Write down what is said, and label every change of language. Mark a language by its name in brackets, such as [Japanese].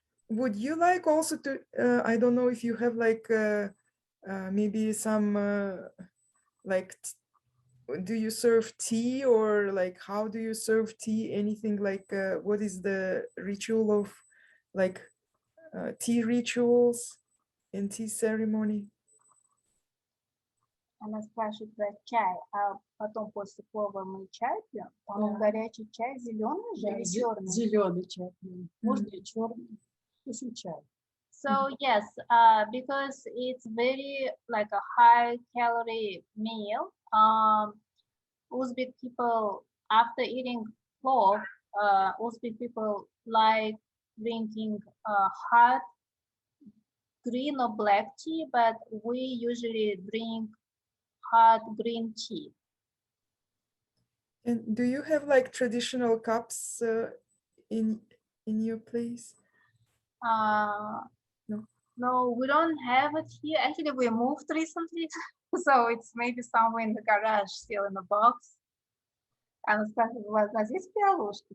[English] Would you like also to, I don't know if you have like maybe some like, do you serve tea, or like how do you serve tea? Anything like what is the ritual of like tea rituals and tea ceremony? [Russian] Она спрашивает про чай, а потом после плова мы чай пьем. Он горячий чай, зеленый же или черный? Зеленый чай. Можно и черный. Вкусный чай. [English] So yes, because it's very like a high calorie meal. Uzbek people, after eating plov, Uzbek people like drinking hot green or black tea, but we usually drink hot green tea. And do you have like traditional cups in your place? No. No, we don't have it here. Actually, we moved recently, so it's maybe somewhere in the garage, still in the box. [Russian] Она спрашивает, у вас здесь пиалушки?